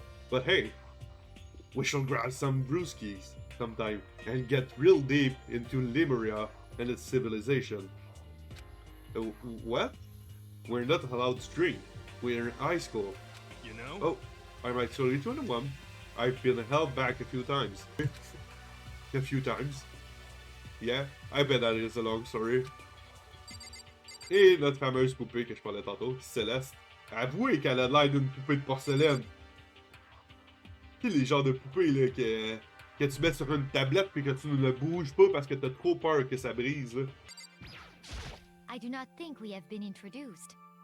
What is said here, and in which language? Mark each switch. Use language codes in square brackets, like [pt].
[en] But hey, we shall grab some brewskis sometime and get real deep into Lemuria and its civilization. What? We're not allowed to drink. We're in high school. You know? Oh, I'm actually 21. I've been held back a few times. A few times. Yeah, I bet that is a long story. [fr] Et notre fameuse poupée que je parlais tantôt, Céleste, avouez qu'elle a l'air d'une poupée de porcelaine. Tu sais, les genres de poupées là, que tu mets sur une tablette puis que tu ne le bouges pas parce que t'as trop peur que ça brise. Là. [en] I do not think we have been introduced.